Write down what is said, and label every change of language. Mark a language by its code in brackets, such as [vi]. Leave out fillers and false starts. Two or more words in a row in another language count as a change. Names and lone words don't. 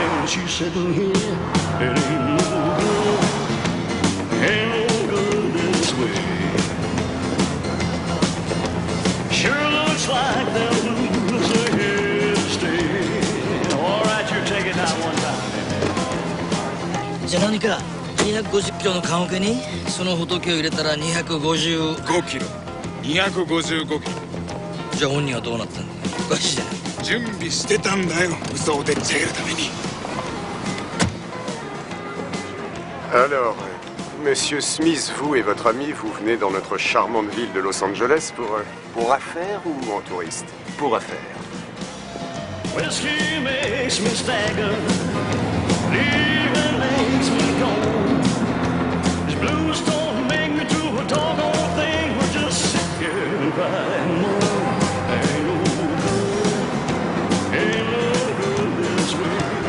[en] And she's sitting here, it ain't no good, ain't no good this way. Sure looks like them blues are here to stay. All right, you take it down one time. [ja] じゃあ何か250キロの棺桶にその仏を入れたら255 キロ255キロ。じゃあ本人はどうなったんだ。おかしいじゃない。準備してたんだよ、嘘をでっち上げるために。 [fr] Alors, Monsieur Smith, vous et votre ami, vous venez dans notre charmante ville de Los Angeles pour affaires ou en touriste? Pour affaires. [en] Whiskey makes me stagger, leaving makes me gone. These blues don't make me do a doggone thing, but just sit here and cry and moan. Ain't no good, ain't no good this way.